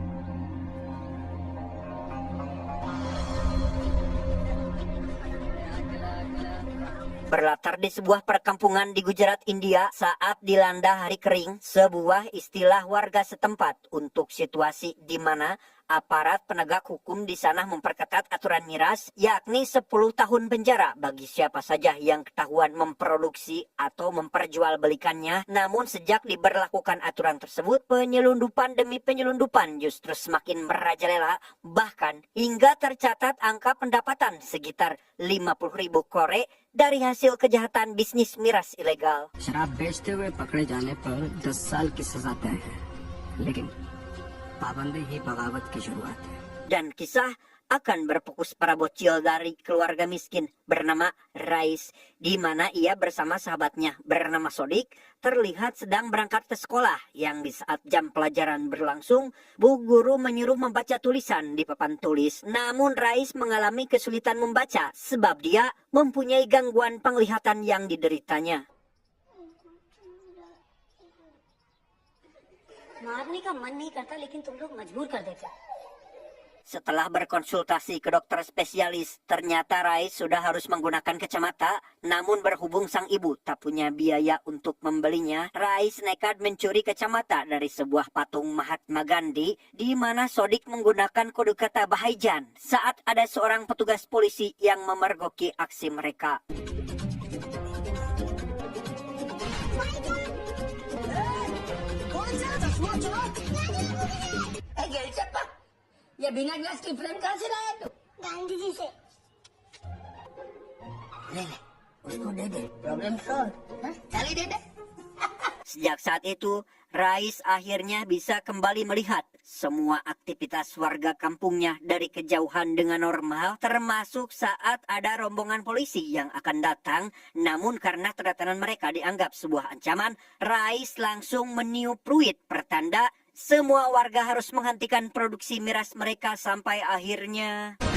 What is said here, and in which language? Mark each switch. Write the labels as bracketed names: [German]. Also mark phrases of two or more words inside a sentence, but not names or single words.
[Indonesian] Berlatar di sebuah perkampungan di Gujarat, India, saat dilanda hari kering, sebuah istilah warga setempat untuk situasi di mana aparat penegak hukum di sana memperketat aturan miras, yakni 10 tahun penjara bagi siapa saja yang ketahuan memproduksi atau memperjualbelikannya. Namun sejak diberlakukan aturan tersebut, penyelundupan demi penyelundupan justru semakin merajalela, bahkan hingga tercatat angka pendapatan sekitar 50.000 kore dari hasil kejahatan bisnis miras ilegal. [Hindi] शराब बेचते हुए पकड़े जाने पर 10 साल की सजा तय है, लेकिन पाबंदी ही बगावत की शुरुआत है. [Indonesian] Dan kisah akan berfokus para bocil dari keluarga miskin bernama Rais, di mana ia bersama sahabatnya bernama Sodik terlihat sedang berangkat ke sekolah, yang di saat jam pelajaran berlangsung, bu guru menyuruh membaca tulisan di papan tulis. Namun Rais mengalami kesulitan membaca sebab dia mempunyai gangguan penglihatan yang dideritanya. [Hindi] मारने का मन नहीं करता लेकिन तुम लोग मजबूर कर देते. [Indonesian] Setelah berkonsultasi ke dokter spesialis, ternyata Rais sudah harus menggunakan kacamata. Namun berhubung sang ibu tak punya biaya untuk membelinya, Rais nekat mencuri kacamata dari sebuah patung Mahatma Gandhi, di mana Sodik menggunakan kode kata Bahaijan saat ada seorang petugas polisi yang memergoki aksi mereka. [Hindi] ये बिना ग्लास की फ्रेम कहाँ से लाया तू? गांधी जी से. ले ले, उसको दे दे, [English] problem solve. [Hindi] चलिए दे दे. [Indonesian] Sejak saat itu, Rais akhirnya bisa kembali melihat semua aktivitas warga kampungnya dari kejauhan dengan normal, termasuk saat ada rombongan polisi yang akan datang. Namun karena kedatangan mereka dianggap sebuah ancaman, Rais langsung meniup peluit pertanda semua warga harus menghentikan produksi miras mereka sampai akhirnya.